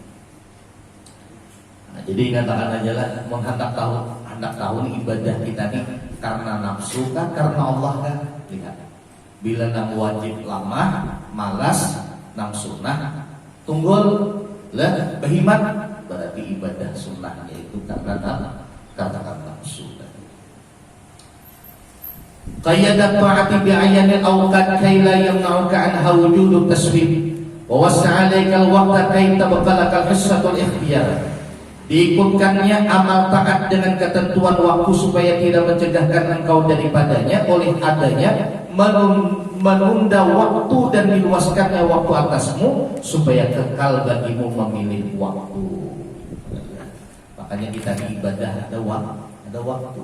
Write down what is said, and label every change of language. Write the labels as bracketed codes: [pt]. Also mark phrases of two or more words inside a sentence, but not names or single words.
[bjn] Nah, jadi katakan aja lah, hendak tahu nih ibadah kita nih karena nafsu kah, karena Allah kah? Lihat, bila nang wajib malas, nang sunnah tunggul lah, behimat berarti tapi ibadah sunnahnya itu karena nafsu. [ar] قيد الطاعات بأعيان الأوقات كي لا يمنعك عنها وجود التسويف ووسع عليك الوقت كي تبقى لك حصة الاختيار. [ms] Diikutkannya amal taat dengan ketentuan waktu supaya tidak mencegahkan engkau daripadanya oleh adanya menunda waktu dan diluaskannya waktu atasmu supaya kekal bagimu memilih waktu. [id] Makanya kita di ibadah ada waktu.